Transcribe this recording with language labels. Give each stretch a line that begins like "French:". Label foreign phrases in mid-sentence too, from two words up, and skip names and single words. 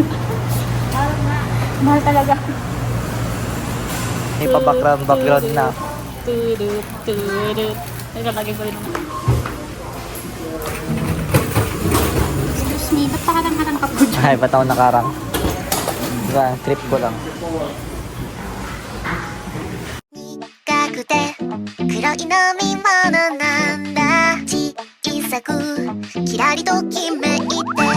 Filipino: Mahal talaga. May pa-background na. Tudut, tudut. Teka, lagay ko rin naman. Excuse me, ba't pakarang-harang ka po dyan? Ay, ba't ako nakarang? Diba, trip ko lang.
Japanese: 苦くて黒い飲み物なんだ小さくキラリときめい